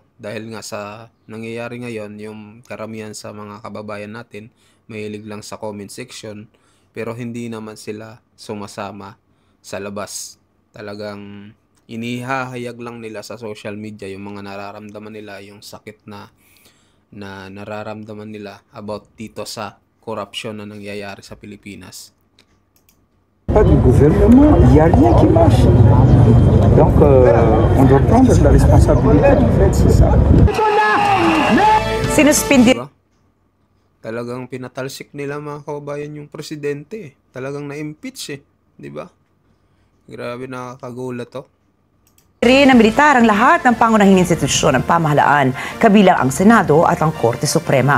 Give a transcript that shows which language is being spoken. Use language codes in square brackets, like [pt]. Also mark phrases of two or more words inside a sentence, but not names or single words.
[tl] Dahil nga sa nangyayari ngayon, yung karamihan sa mga kababayan natin mahilig lang sa [en] comment section, [tl] pero hindi naman sila sumasama sa labas. Talagang inihahayag lang nila sa [en] social media [tl] yung mga nararamdaman nila, yung sakit na nararamdaman nila about dito sa korupsyon na nangyayari sa Pilipinas. [fr] Pas du gouvernement, il n'y a rien qui marche. Donc, on doit prendre la responsabilité, en fait, c'est ça. [tl] Sinuspindi Diba? Talagang pinatalsik nila mga kababayan yung presidente. Talagang na-impeach eh. Diba? Grabe, nakakagulat to. rin ng militar ang lahat ng pangunahing institusyon ng pamahalaan, kabilang ang Senado at ang Korte Suprema.